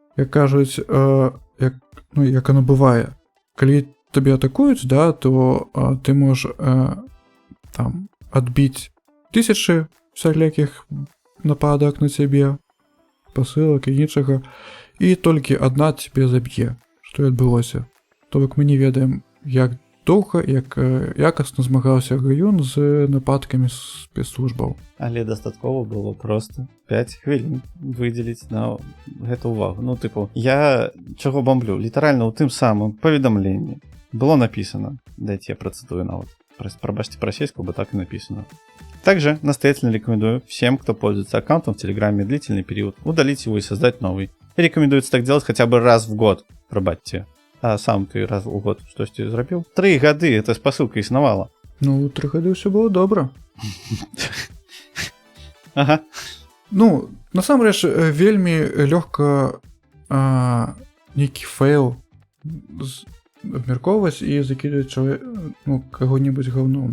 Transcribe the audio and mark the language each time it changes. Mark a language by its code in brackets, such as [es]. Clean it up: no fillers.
[be] Як кажуць, як оно бывае. Калі табе атакуюць, то ты можаш адбіць тысячы всякіх нападак на цябе, пасылак і іншага, і толькі адна цябе заб'е, што і адбылося. То бок мы не ведаем, як доўга, як якасна змагаўся Гаюн з нападкамі спецслужбаў. Але дастаткова было проста 5 хвілін выдзеліць на гэту увагу. Я чаго бомблю? Літаральна ў тым самым паведамленні было [ru] написано, дайте я процитую навод, пробачьте по-российски, бы так и написано. Также настоятельно рекомендую всем, кто пользуется аккаунтом в Телеграме длительный период, удалить его и создать новый. И рекомендуется так делать хотя бы раз в год, пробачьте. А сам ты раз в год что ж ты зрабіў? [be] 3 гады эта спасылка існавала. 3 гады ўсё было добра. Ага. Насамрэч, вельмі лёгка нейкі фейл абмяркоўваць і закідваць каго-небудзь гаўном.